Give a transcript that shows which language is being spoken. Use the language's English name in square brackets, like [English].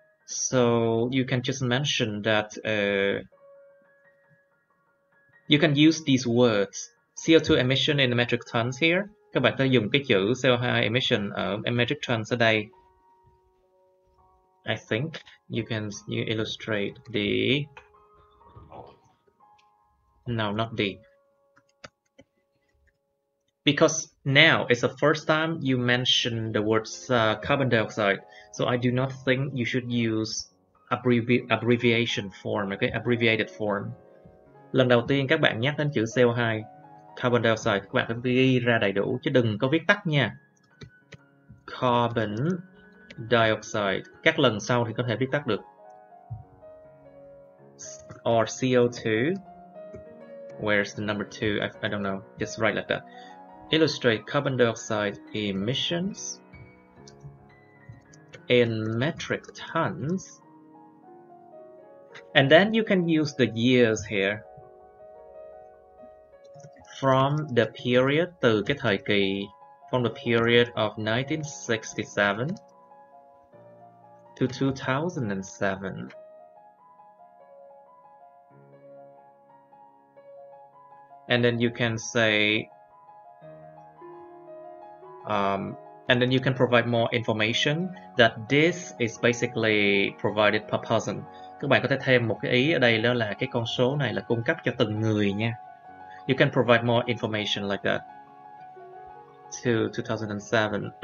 [English] So you can just mention that you can use these words CO2 emission in metric tons here. [Vietnamese] Các bạn có thể dùng cái chữ CO2 emission ở metric tons ở đây. [English] I think you illustrate the, no, not the, because now it's the first time you mention the words carbon dioxide, so I do not think you should use abbreviation form, okay, abbreviated form. [Vietnamese] Lần đầu tiên các bạn nhắc đến chữ CO2, carbon dioxide, các bạn phải ghi ra đầy đủ chứ đừng có viết tắt nha. Carbon dioxide, các lần sau thì có thể viết tắt được. [English] Or CO2, where's the number 2? I don't know, just write like that. Illustrate carbon dioxide emissions in metric tons, and then you can use the years here. From the period, [Vietnamese] từ cái thời kỳ, [English] from the period of 1967 to 2007. And then you can say, and then you can provide more information that this is basically provided per person. [Vietnamese] Các bạn có thể thêm một cái ý ở đây, đó là cái con số này là cung cấp cho từng người nha. [English] You can provide more information like that. To 2007.